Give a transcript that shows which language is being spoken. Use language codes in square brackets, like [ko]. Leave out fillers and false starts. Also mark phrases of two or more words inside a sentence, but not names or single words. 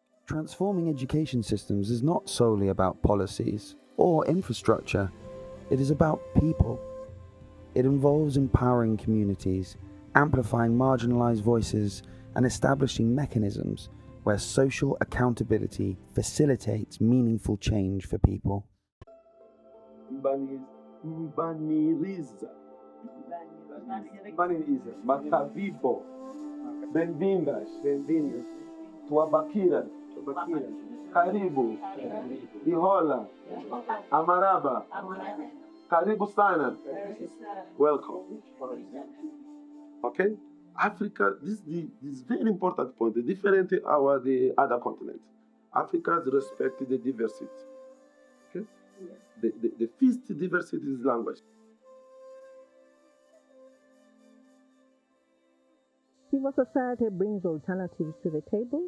[en] Transforming education systems is not solely about policies or infrastructure. It is about people. It involves empowering communities, amplifying marginalized voices, and establishing mechanisms where social accountability facilitates meaningful change for people. [pt] Makavipo, bem-vindas, [sw] tuabakira, karibu, ihola, amaraba, karibu sana, [en] welcome. Okay, Africa. This is very important point. The different the other continents. Africa respects the diversity. Okay, the first diversity is language. Civil society brings alternatives to the table.